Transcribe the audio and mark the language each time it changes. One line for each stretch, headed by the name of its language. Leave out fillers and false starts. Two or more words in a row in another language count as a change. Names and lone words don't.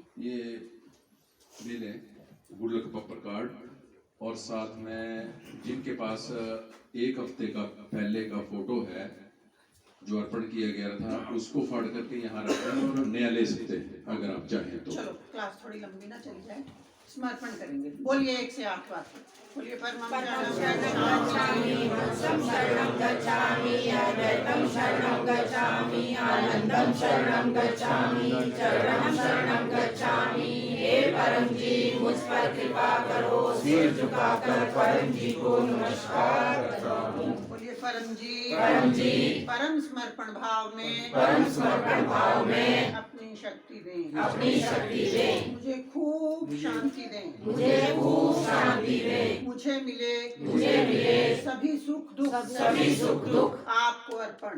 Hindi: ये ले लें
English: good luck bumper card,
Hindi: और साथ में जिनके पास एक हफ्ते का पहले का फोटो है जो अर्पण किया गया था, उसको फाड़ करके यहाँ रखें और नया ले सकते हैं अगर आप चाहें तो। चलो क्लास थोड़ी लंबी ना चली जाए, समर्पण करेंगे। बोलिए 1 से 8 बार।
Sanskrit: बोलिए परमं शरणं गच्छामि, अद्वैतं शरणं गच्छामि, आनंदं शरणं गच्छामि, चरणं शरणं गच्छामि।
Hindi: हे परम जी, मुझ पर कृपा करो, सिर झुकाकर परम जी को नमस्कार करता हूँ। बोलिए परम जी, परम समर्पण भाव में अपनी शक्ति दें, मुझे खूब शांति दें, मुझे मिले सभी सुख दुख आपको अर्पण।